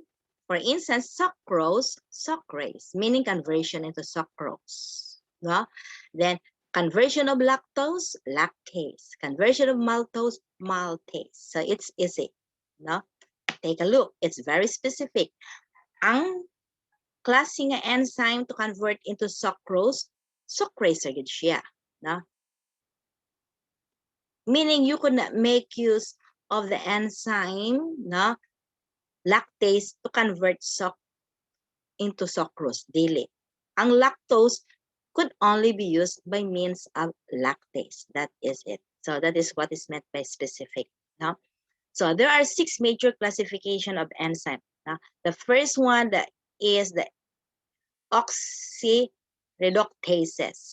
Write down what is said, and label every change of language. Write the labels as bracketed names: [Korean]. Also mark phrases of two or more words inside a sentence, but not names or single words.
[English] For instance, sucrase, meaning conversion into sucrose. Then conversion of lactose, lactase. Conversion of maltose, maltase. So it's easy. Take a look. It's very specific. [Hiligaynon] Ang klase nga enzyme [English] to convert into sucrose, [Hiligaynon] sucrase agad siya. [English] Meaning you could not make use of the enzyme lactase to convert into sucrose. [Hiligaynon] Dili. [English] Ang lactose could only be used by means of lactase. That is it. So that is what is meant by specific. So there are 6 major classification of enzyme. The first one that is the oxireductases.